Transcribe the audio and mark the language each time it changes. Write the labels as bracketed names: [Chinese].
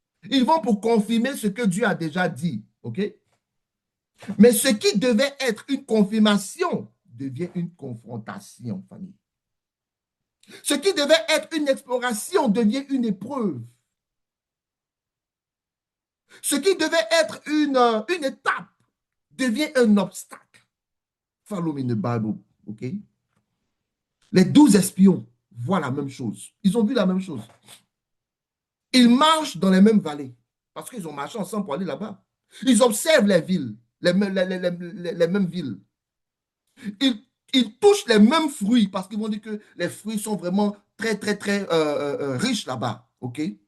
[French] Ils vont pour confirmer ce que Dieu a déjà dit. OK? Mais ce qui devait être une confirmation devient une confrontation, famille. Ce qui devait être une exploration devient une épreuve. Ce qui devait être une étape devient un obstacle. [English] Follow me in the Bible, OK? [French] Les 12 espions voient la même chose. Ils ont vu la même chose. Ils marchent dans les mêmes vallées parce qu'ils ont marché ensemble pour aller là-bas. Ils observent les villes, les mêmes villes. Ils touchent les mêmes fruits parce qu'ils vont dire que les fruits sont vraiment très, très, très riches là-bas. OK?